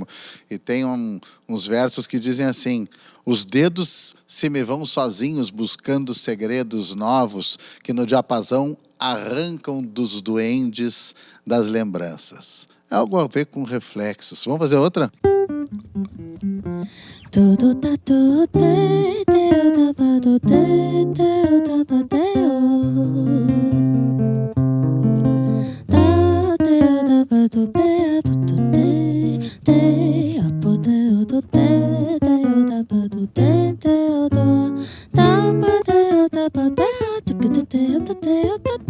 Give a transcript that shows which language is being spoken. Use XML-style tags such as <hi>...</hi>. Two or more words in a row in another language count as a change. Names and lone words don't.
<pt>E tem uns versos que dizem assim: os dedos se me vão sozinhos buscando segredos novos que no diapasão arrancam dos duendes das lembranças. É algo a ver com reflexos. Vamos fazer outra? Todo tato te teo tapado teo tapateo. Ta teo tapado pea puto te apoteo do te teo tapado te teo do tapateo tapateo te teo tapado</pt>